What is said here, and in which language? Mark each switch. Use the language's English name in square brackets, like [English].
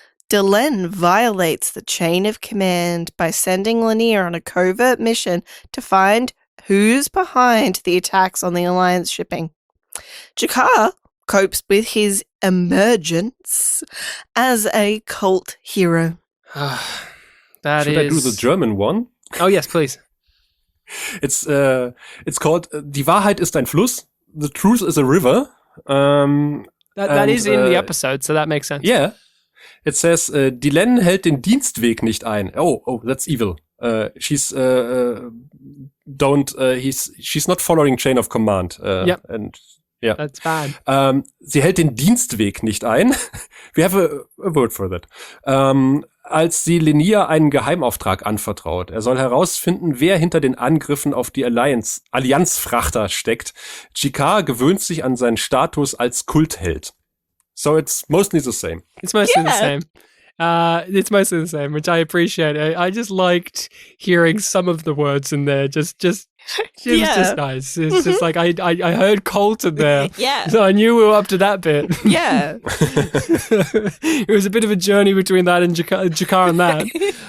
[English] Delenn violates the chain of command by sending Lanier on a covert mission to find who's behind the attacks on the Alliance shipping. G'Kar copes with his emergence as a cult hero. Should I do the German one? Oh, yes, please. It's called [German] Die Wahrheit ist ein Fluss. [English] The truth is a river. That is in the episode, so that makes sense. Yeah. It says, [German] Delenn hält den Dienstweg nicht ein. [English] Oh, that's evil. She's not following chain of command. Yep. And yeah. That's bad. [German] Sie hält den Dienstweg nicht ein. [English] We have a word for that. [German] Als sie Lanier einen Geheimauftrag anvertraut. Er soll herausfinden, wer hinter den Angriffen auf die Allianzfrachter steckt. G'Kar gewöhnt sich an seinen Status als Kultheld. [English] So it's mostly the same. It's mostly the same. It's mostly the same, which I appreciate. I just liked hearing some of the words in there. It was just nice. It's just like I heard Colt in there. Yeah. So I knew we were up to that bit. Yeah. It was a bit of a journey between that and Jakar and that.